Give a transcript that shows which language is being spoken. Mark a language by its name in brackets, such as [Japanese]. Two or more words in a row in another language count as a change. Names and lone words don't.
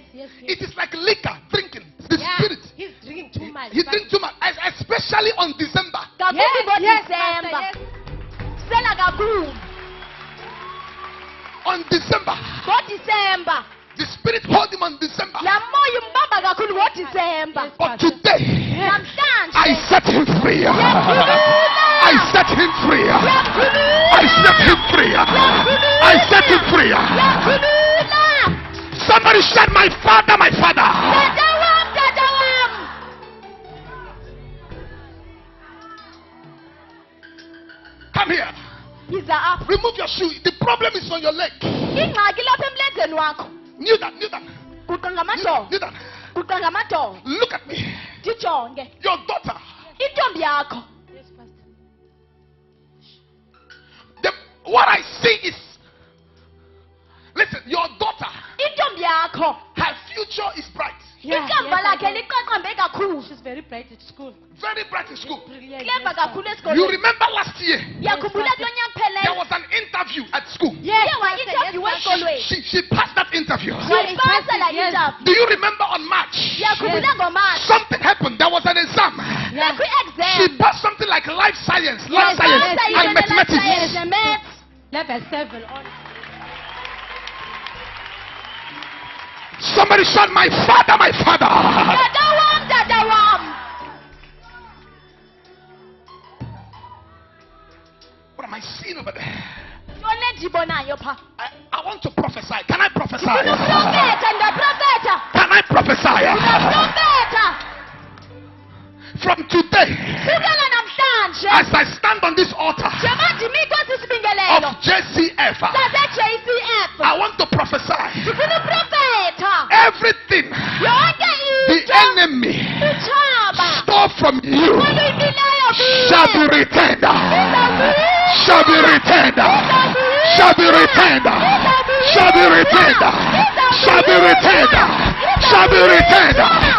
[English] It is like liquor, drinking. The spirit. He's drinking too much. He drinks too much, especially on December. Yes. kakhulu. On December, [Xhosa] NgoDisemba. [English] the Spirit hold him on December. [Xhosa] La moya umbamba kakhulu ngoDisemba. [English] But today, [Xhosa] Namhlanje. [English] I set him free. I set him free. I set him free. I set him free. [Xhosa] Yakhulula. [English] Somebody shout, my father, my father. [Xhosa] Tata wam, tata wam. [English] Come here. [Xhosa] Yiza apha. [English] Remove your shoe. The problem is on your leg. [Xhosa] Ingxaki lapha emlenzeni wakho. [English] Kneel down, kneel down. [Xhosa] Guqa ngamadolo. [English] Kneel down. [Xhosa] Guqa ngamadolo. [English] Look at me. [Xhosa] Ndijonge. [English] Your daughter. [Xhosa] Intombi yakho. [English] What I see is, listen, your daughter, [Xhosa] Intombi yakho. [English] her future is bright. [Xhosa] Ikamva lakhe liqaqambe kakhulu. [English] She's very bright at school. Very bright in school. Brilliant. [Xhosa] Clever kakhulu [English] You [Xhosa] esikolweni. [English] remember last year, [Xhosa] Yakhumbula kulo nyaka [English] there [Xhosa] pheleyo. [English] was an interview at school. [Xhosa] Ye wa-interview esikolweni. [English] She passed that interview. [Xhosa] Wayipasa la [English] Yes. [Xhosa] interview. [English] Do you remember on March? [Xhosa] Yakhumbula ngoMatshi. [English] Something happened. There was an exam. Yeah. She [Xhosa] Kwi-exam. [English] passed something like life science and Yes, mathematics. and maths. Level 7 on. Somebody shout, my father, my father. [Xhosa] Tata wam, tata wam. [English] What am I seeing over there? [Xhosa] Ntoni endiyibonayo pha? [English] I want to prophesy. Can I prophesy? [Xhosa] Uprofetha, ndaprofetha. [English] Can I prophesy? [Xhosa] Ndaprofetha. [English] From today, [Xhosa] Sukela namhlanje. [English] as I stand on this altar [Xhosa] Njengoba ndimi kwesi sibingelelo. [English] of JCF, [Xhosa] Sase-JCF. [English] I want to prophesy. [Xhosa] Ndifuna uprofetha. [English] Everything [Xhosa] Yonke [English] the [Xhosa] into. [English] enemy [Xhosa] Utshaba. [English] stole from you [Xhosa] Oluyimileyo kuwe. [English] shall be returned. Shall be returned. Shall be returned. Shall be returned. Shall be returned. Shall be returned.